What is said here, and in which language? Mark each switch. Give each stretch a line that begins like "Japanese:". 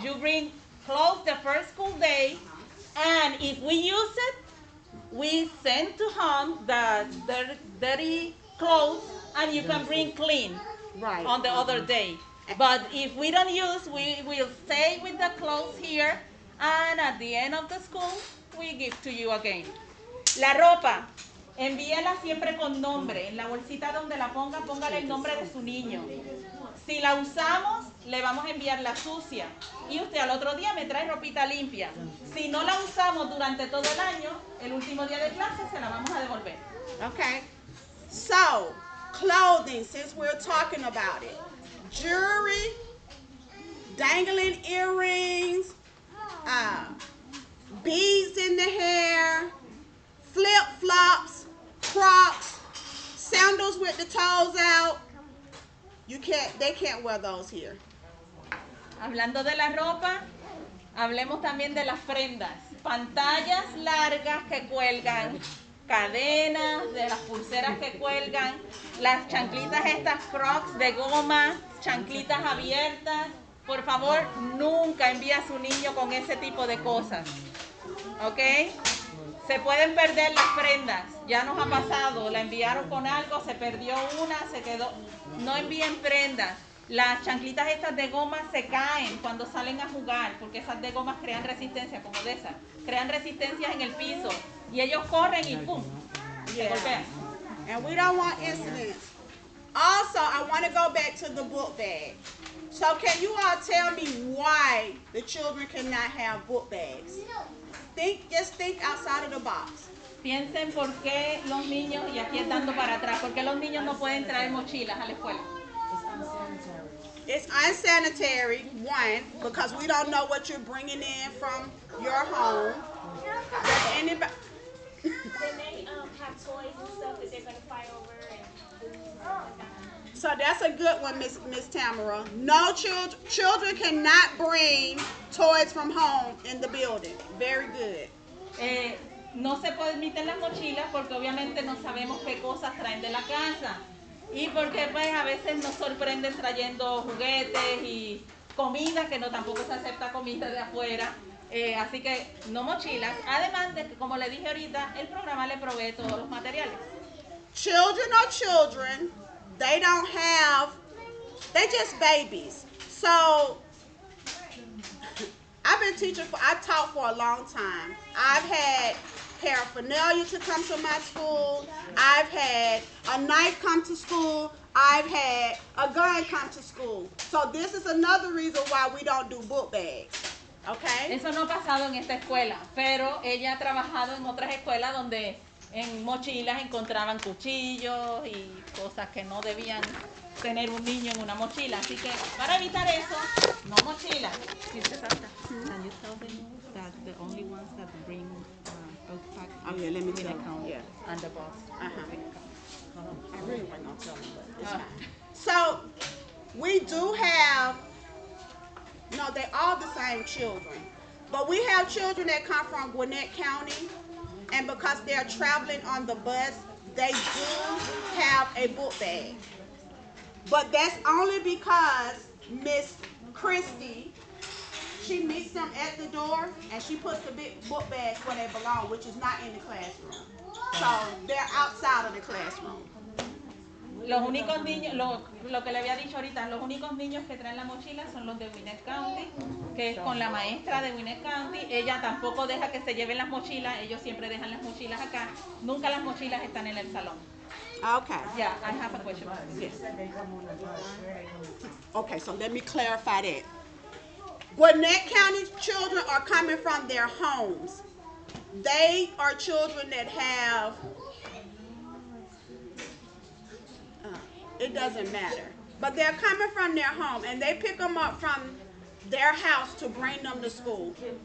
English: You bring clothes the first school day, and if we use it, we send to home the dirty clothes, and you can bring clean on the other day. But if we don't use, we will stay with the clothes here, and at the end of the school, we give to you again.
Spanish: La ropa, envíela siempre con nombre. En la bolsita donde la ponga, póngale el nombre de su niño. Si la usamos, le vamos a enviar la sucia. Y usted al otro día me trae ropita limpia. Si no la usamos durante todo el año, el último día de clase se la vamos a devolver.
English: Okay. So, clothing, since we're talking about it. Jewelry, dangling earrings, beads in the hair, flip-flops, Crocs, sandals with the toes out. They can't wear those here.
Spanish: Hablando de la ropa, hablemos también de las prendas. Pantallas largas que cuelgan, cadenas, de las pulseras que cuelgan, las chanclitas estas Crocs de goma, chanclitas abiertas. Por favor, nunca envíe a su niño con ese tipo de cosas. ¿Ok? Se pueden perder las prendas. Ya nos ha pasado. La enviaron con algo, se perdió una, se quedó. No envíen prendas. Las chanclitas estas de goma se caen cuando salen a jugar, porque esas de goma crean resistencia, como de esas. Crean resistencia en el piso. Y ellos corren y ¡pum! Se golpean.
English: And we don't want incidents. Also, I want to go back to the book bag. So can you all tell me why the children cannot have book bags? Just think outside of the box. Piensen por qué los niños, y aquí es dando para atrás, por qué los niños no pueden traer mochilas a la escuela. It's unsanitary, one, because we don't know what you're bringing in from your home. Does anybody? They may have toys and stuff that they're gonna fight over and food and stuff like that. So that's a good one, Miss Tamara. No children cannot bring toys from home in the building. Very good.
Spanish: No se permiten las mochilas porque obviamente no sabemos qué cosas traen de la casa. Y porque pues a veces nos sorprenden trayendo juguetes y comida, que no tampoco se acepta comida de afuera. Así que no mochilas. Además de que, como le dije ahorita, el programa le provee todos los materiales.
English: Children are children. They don't have, they just babies. So I've taught for a long time. I've had paraphernalia to come to my school. I've had a knife come to school. I've had a gun come to school. So this is another reason why we don't do book bags. Okay?
Spanish: Eso no ha pasado en esta escuela, pero ella ha trabajado en otras escuelas donde en mochilas encontraban cuchillos y cosas que no debían tener un niño en una mochila. Así que para evitar eso, no mochila.
English: Can you tell them that the only ones that bring book packs Oh yeah, let me tell account you. and the box? I really wasn't gonna tell them, but it's fine. So we do have, no, they're all the same children, but we have children that come from Gwinnett County, and because they're traveling on the bus, they do have a book bag. But that's only because Miss Christie, she meets them at the door and she puts the big book bags where they belong, which is not in the classroom. So they're outside of the classroom.
Spanish: Los únicos niños, lo que le había dicho ahorita, los únicos niños que traen la mochila son los de Gwinnett County, que es con la maestra de Gwinnett County. Ella tampoco deja que se lleven las mochilas, ellos siempre dejan las mochilas acá. Nunca las mochilas están en el salón.
English: Okay. Yeah, I have a question. Yes. Okay, so let me clarify that. Gwinnett County children are coming from their homes. They are children that have, it doesn't matter, but they're coming from their home and they pick them up from their house to bring them to school.